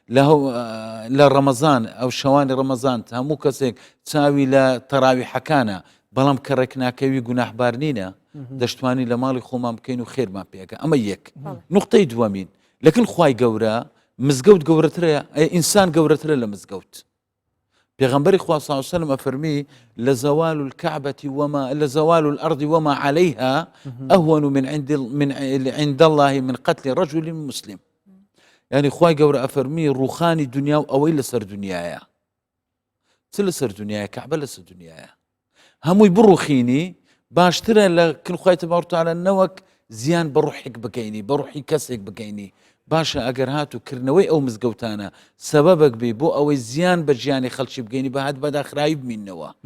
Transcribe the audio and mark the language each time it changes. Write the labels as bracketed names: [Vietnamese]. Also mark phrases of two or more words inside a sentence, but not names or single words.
[Central Kurdish] لە ڕەمەزان ئەو شەوانی ڕەمەزان هەموو کەسێک چاوی لە تەراویحەکانە بەڵام کە ڕێکناکەوی گوناحبار نینە دەشتوانی لە ماڵی خۆمان بکەین و خێرمان پێەکە ئەمە یەک نقطەی دووەمین لەکن خوای گەورە مزگەوت گەورەترە ئینسان گەورەترە لە مزگەوت پێغەمبەری خوا [Arabic] صلی الله علیه و سلم [Central Kurdish] ئەفەرمی [Arabic] لزوال الكعبة وما لزوال الأرض وما عليها أهون من عند الله من قتل رجل مسلم [Central Kurdish] يعني خوای گەورە ئەفەرمی ڕوخانی دنیا و ئەوەی لەسەر دنیایە چ لەسەر دنیایە کەعبە لەسەر دنیایە هەمووی بڕوخینی باشترە لە خوای تبارەک و تەعالا نەوەک زیان بە ڕوحێک بگەینی بە ڕوحی کەسێک بگەینی باشە ئەگەر هاتوکردنەوەی ئەو مزگەوتانە سەبەبێک بێ بۆ ئەوەی زیان بە ژیانی خەڵکی بگەینی بە هات بەداخرایی بمینەوە